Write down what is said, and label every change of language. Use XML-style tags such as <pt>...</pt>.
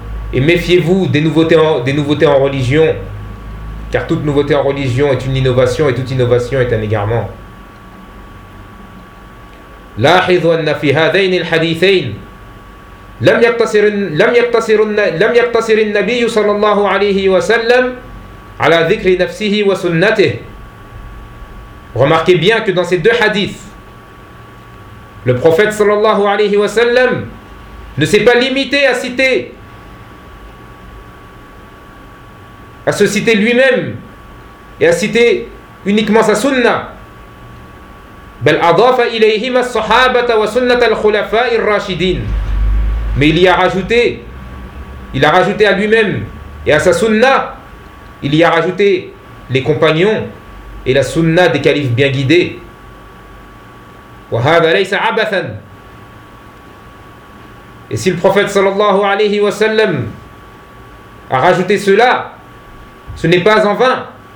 <fr>Et méfiez-vous des nouveautés en religion, car toute nouveauté en religion est une innovation et toute innovation est un égarement.</fr> <ar>لاحظوا أن في هذين الحديثين لم يقتصر النبي صلى الله عليه وسلم على ذكر نفسه وسنته.</ar> <fr>Remarquez bien que dans ces deux hadiths, le prophète</fr> <ar>صلى الله عليه وسلم</ar> <fr>ne s'est pas limité à se citer lui-même et à citer uniquement sa sunna.</fr> <ar>بل أضاف إليهما الصحابة وسنة الخلفاء الراشدين.</ar> <fr>Mais il a rajouté à lui-même et à sa sunna, il y a rajouté les compagnons et la sunna des califes bien guidés.</fr> <ar>وهذا ليس عبثا.</ar> <fr>Et si le prophète</fr> <ar>sallallahu alayhi wa sallam</ar> <fr>a rajouté cela, ce n'est pas en vain.</fr>